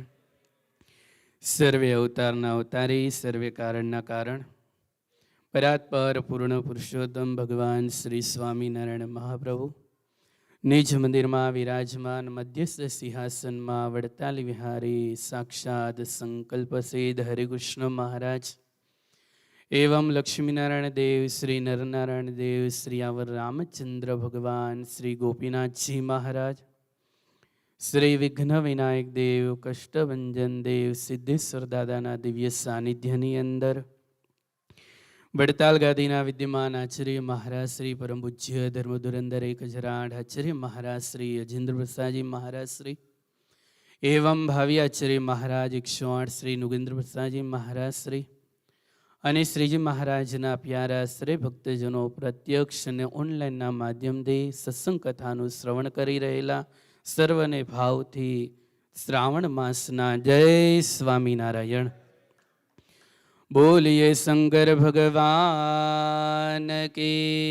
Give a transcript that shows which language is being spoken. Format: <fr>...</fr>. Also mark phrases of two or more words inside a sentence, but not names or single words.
<gu>સર્વે અવતારના અવતારી, સર્વે કારણના કારણ, પરાત્પર પૂર્ણ પુરુષોત્તમ ભગવાન શ્રી સ્વામિનારાયણ મહાપ્રભુ નિજ મંદિરમાં વિરાજમાન મધ્યસ્થ સિંહાસનમાં વડતાલ વિહારી સાક્ષાત સંકલ્પ સિદ્ધ હરિકૃષ્ણ મહારાજ एवं लक्ष्मीनारायण देव, श्री नरनारायण देव, श्री आवर रामचंद्र भगवान, श्री गोपीनाथ जी महाराज, श्री विघ्न विनायक देव, કષ્ટભંજન દેવ, સિદ્ધેશ્વર દાદાના દિવ્ય સાનિધ્યની અંદર વડતાલ ગાદીના વિદ્યમાન આચાર્ય મહારાજ શ્રી પરમ પૂજ્ય ધર્મધુરંદર 1008 આચાર્ય મહારાજ શ્રી અજેંદ્ર પ્રસાદ જી મહારાજ શ્રી એવં ભાવી આચાર્ય મહારાજ 108 શ્રી નુગેંદ્ર પ્રસાદ જી મહારાજ શ્રી અને શ્રીજી મહારાજના પ્યારા શ્રી ભક્તજનો પ્રત્યક્ષ અને ઓનલાઈનના માધ્યમથી સત્સંગ કથાનું શ્રવણ કરી રહેલા સર્વને ભાવથી શ્રાવણ માસના જય સ્વામિનારાયણ. બોલીએ શંકર</gu> <hi>भगवान की</hi>